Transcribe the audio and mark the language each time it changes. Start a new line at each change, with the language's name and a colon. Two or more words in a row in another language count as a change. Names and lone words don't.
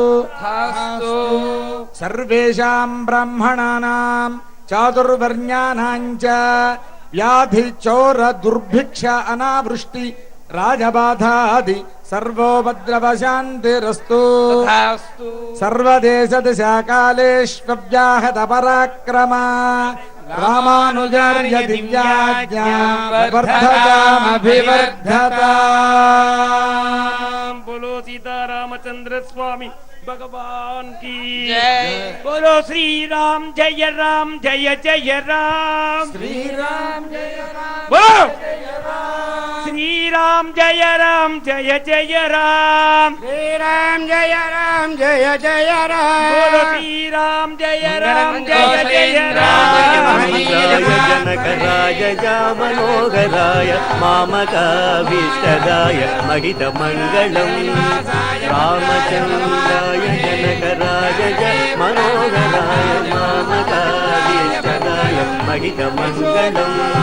Sanskrit: సర్వేషాం బ్రాహ్మణానాం చాతుర్వర్ణ్యానాం చ వ్యాధి చోర దుర్భిక్ష అనావృష్టి రాజబాధాది సర్వోపద్రవశాంతిరస్తు. సర్వదేశ దిశాకాలేష్వ్యాహత పరాక్రమ రామానుజార్య దివ్యాజ్ఞా వర్ధతామభివర్ధతాం.
Hindi: बोलो सीतारामचंद्र स्वामी भगवान की जय. बोलो श्री राम जय राम जय जय राम
Sanskrit: శ్రీరామ్ జయ రామ
Hindi: बोलो श्री राम जय राम जय जय राम
Sanskrit: శ్రీరామ్ జయ రామ్ జయ జయ
Hindi: बोलो రామ్ श्री राम जय राम जय जय राम
Sanskrit: जनकराय मनोहराय मामकाभीष्टदाय महितमङ्गलम् रामचन्द्राय जनकराय मनोहराय मामकाभीष्टदाय महितमङ्गलम्